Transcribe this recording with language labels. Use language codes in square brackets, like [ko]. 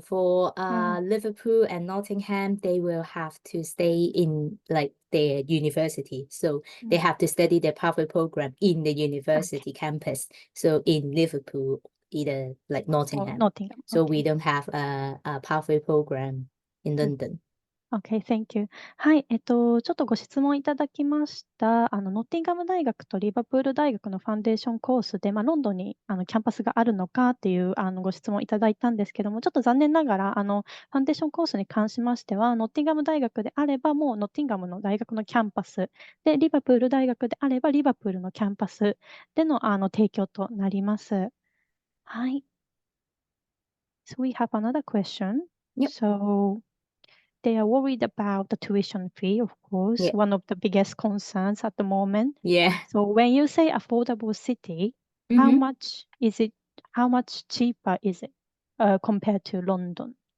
[en] For Liverpool and Nottingham, they will have to stay in their university. So they have to study their pathway program in the university campus. So in Liverpool, either Nottingham. Nottingham. So we don't have a pathway program in London. Okay, thank you. [ja] はい、ちょっとご質問いただきました。ノッティンガム大学とリバプール大学のファンデーションコースで、ロンドンにキャンパスがあるのかっていうご質問いただいたんですけども、ちょっと残念ながら、ファンデーションコースに関しましては、ノッティンガム大学であれば、もうノッティンガムの大学のキャンパス、で、リバプール大学であれば、リバプールのキャンパスでの提供となります。はい。 [en] So we have another question. Yep. So they are worried about the tuition fee, of course, Yeah. one of the biggest concerns at the moment. Yeah. So when you say affordable city, how much is it? How much cheaper is it compared to London?